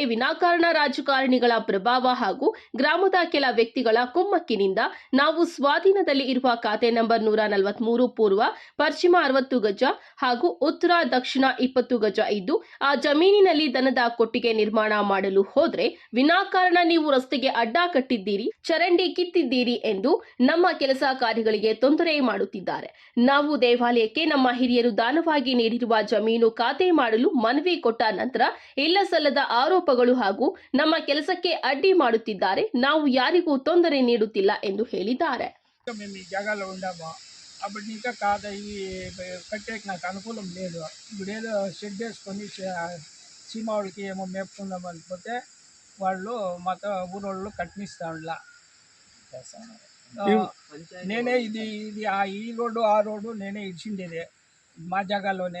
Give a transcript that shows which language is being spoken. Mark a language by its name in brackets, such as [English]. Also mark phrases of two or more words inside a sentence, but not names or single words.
[Kannada] ವಿನಾಕಾರಣ ರಾಜಕಾರಣಿಗಳ ಪ್ರಭಾವ ಹಾಗೂ ಗ್ರಾಮದ ಕೆಲ ವ್ಯಕ್ತಿಗಳ ಕುಮ್ಮಕ್ಕಿನಿಂದ ನಾವು ಸ್ವಾಧೀನದಲ್ಲಿ ಇರುವ ಖಾತೆ ನಂಬರ್ 143 ಪೂರ್ವ ಪಶ್ಚಿಮ 60 ಗಜ ಹಾಗೂ ಉತ್ತರ ದಕ್ಷಿಣ 20 ಗಜ ಇದ್ದು ಆ ಜಮೀನಿನಲ್ಲಿ ದನದ ಕೊಟ್ಟಿಗೆ ನಿರ್ಮಾಣ ಮಾಡಲು ಹೋದ್ರೆ ವಿನಾಕಾರಣ ನೀವು ರಸ್ತೆಗೆ ಅಡ್ಡ ಕಟ್ಟಿದ್ದೀರಿ, ಚರಂಡಿ ಕಿತ್ತಿದ್ದೀರಿ ಎಂದು ನಮ್ಮ ಕೆಲಸ ಕಾರ್ಯಗಳಿಗೆ ತೊಂದರೆ ಮಾಡುತ್ತಿದ್ದಾರೆ. ನಾವು ದೇವಾಲಯಕ್ಕೆ ನಮ್ಮ ಹಿರಿಯರು ದಾನವಾಗಿ ನೀಡಿರುವ ಜಮೀನು ಖಾತೆ ಮಾಡಲು ಮನವಿ ಕೊಟ್ಟ ನಂತರ ಇಲ್ಲ ಸಲ್ಲದ ಆರೋಪಗಳು ಹಾಗೂ ನಮ್ಮ ಕೆಲಸಕ್ಕೆ ಅಡ್ಡಿ ಮಾಡುತ್ತಿದ್ದಾರೆ. ನಾವು ಯಾರಿಗೂ ತೊಂದರೆ ನೀಡುತ್ತಿಲ್ಲ ಎಂದು ಹೇಳಿದ್ದಾರೆ. [Telugu] అప్పుడు ఇంకా కాదు, ఇవి కట్టేకి నాకు అనుకూలం లేదు. ఇప్పుడు ఏదో షెడ్ వేసుకొని సీమావులకి ఏమో మేపుకుందాం అనుకుంటే వాళ్ళు మాతో ఊరోళ్ళు కట్టినిస్తా ఉండలా. నేనే ఇది ఈ రోడ్డు ఆ రోడ్డు నేనే ఇచ్చిండేది మా జాగాలోనే.